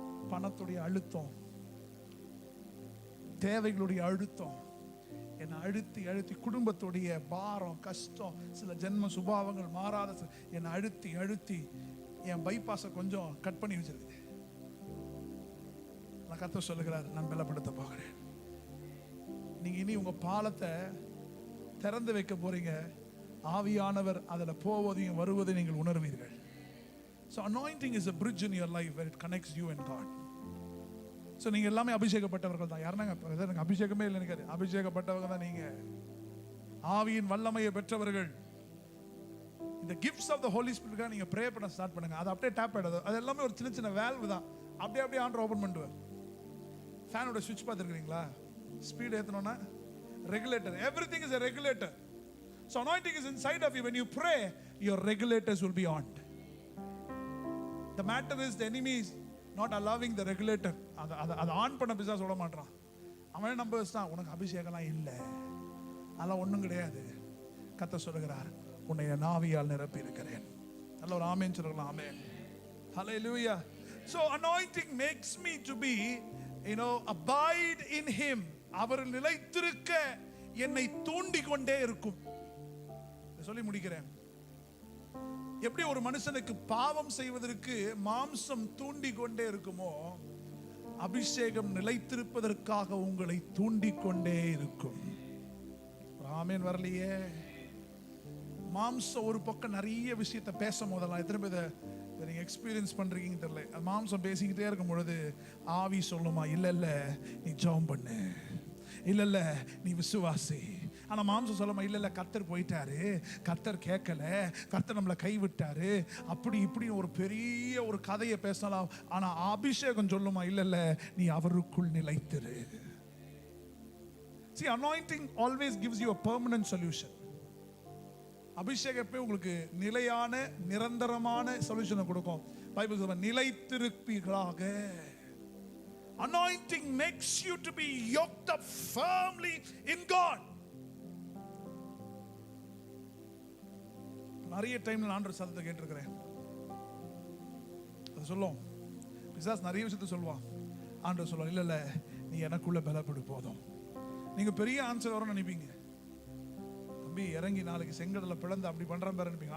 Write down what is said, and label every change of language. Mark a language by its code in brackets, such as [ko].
[ta] பணத்துடைய அழுத்தம், தேவைகளுடைய அழுத்தம் என்னை அழுத்தி அழுத்தி, குடும்பத்துடைய பாரம் கஷ்டம், சில ஜென்ம சுபாவங்கள் மாறாத என்னை அழுத்தி அழுத்தி என் பைபாஸை கொஞ்சம் கட் பண்ணி வச்சிருக்குது. நான் கர்த்தர் சொல்லுகிறார், நான் பலப்படுத்த போகிறேன். நீங்க இனி உங்க பாலத்தை திறந்து வைக்க போறீங்க. ஆவியானவர் அதுல போவதையும் வருவதையும் நீங்கள் உணர்வீர்கள். [en] So anointing is a bridge in your life where it connects you and God. [ta] So நீங்க எல்லாமே அபிஷேகப்பட்டவர்கள் தான். யாருனாங்க எனக்கு அபிஷேகமே இல்லை நினைக்காது. அபிஷேகப்பட்டவங்க தான் நீங்க. ஆவியின் வல்லமையை பெற்றவர்கள். இந்த [en] gifts of the Holy Spirit [ta] நீங்க ப்ரே பண்ண ஸ்டார்ட் பண்ணுங்க. அது அப்படியே டேப் ஆயிடுது. அது எல்லாமே ஒரு சின்ன சின்ன வேல்வ் தான். அப்படியே ஆண்டவர் ஓபன் பண்ணுவார். ஃபேனோட சுவிட்ச் பார்த்துருக்கீங்களா? Speed ஏத்தணும்னா regulator. [en] Everything is a regulator. So anointing is inside of you. When you pray, your regulators will be on. The matter is the enemy is not allowing the regulator. [ta] அது on பண்ண பிசாசு விட மாட்டான். அவன் நம்ப வச்சான், உனக்கு அபிஷேகம்லாம் இல்லை, அதெல்லாம் ஒன்றும் கிடையாது. கர்த்தர் சொல்லுகிறார், உன்னை என் ஆவியால் நிரப்பி இருக்கிறேன். நல்ல ஒரு ஆமென் சொல்லுங்களா? ஆமென். Hallelujah. [en] So anointing makes me to be, abide in him. [ta] அவரில் நிலைத்திருக்க என்னை தூண்டி கொண்டே இருக்கும். சொல்லி முடிக்கிறேன். எப்படி ஒரு மனுஷனுக்கு பாவம் செய்வதற்கு மாம்சம் தூண்டி கொண்டே இருக்குமோ, அபிஷேகம் நிலைத்திருப்பதற்காக உங்களை தூண்டி கொண்டே இருக்கும். ஆமென். வரலையே. மாம்சம் ஒரு பக்கம் நிறைய விஷயத்தை பேசும் போதெல்லாம், எத்தனை பேர் நீங்க எக்ஸ்பீரியன்ஸ் பண்றீங்கன்னு தெரியல, மாம்சம் பேசிக்கிட்டே இருக்கும் பொழுது ஆவி சொல்லுமா, இல்ல இல்ல நீ ஜெபம் பண்ணு, இல்ல இல்ல நீ விசுவாசி. ஆனா மாம்சம் சொல்லுமா, இல்ல இல்ல கர்த்தர் போயிட்டாரு, கர்த்தர் கேட்கல, கர்த்தர் நம்மளை கைவிட்டாரு, அப்படி இப்படி ஒரு பெரிய ஒரு கதையை பேசலாம். ஆனா அபிஷேகம் சொல்லுமா, இல்ல இல்ல நீ அவருக்குள் நிலைத்திரு. [en] See, anointing always gives you a permanent solution. [ta] அபிஷேகம் உங்களுக்கு நிலையான நிரந்தரமான சொல்யூஷனை கொடுக்கும். பைபிள் சொல்லுது, நிலைத்திருப்பீர்களாக. [en] Anointing makes you to be yoked up firmly in God. [ta] நிறைய டைம்ல ஆண்டவர் சத்தத்தை கேட்டிருக்கிறேன். அது சொல்லும் பிசாசு நிறைய விஷயத்தை சொல்லுவான். ஆண்டவர் சொல்லுவார், இல்ல இல்ல நீ எனக்குள்ள பலப்படு போதும். நீங்க பெரிய ஆன்சர் வரும்னு நினைப்பீங்க. தம்பி இறங்கி நாளைக்கு செங்கடலை பிளந்து அப்படி பண்றான் பாரு நினைப்பீங்க.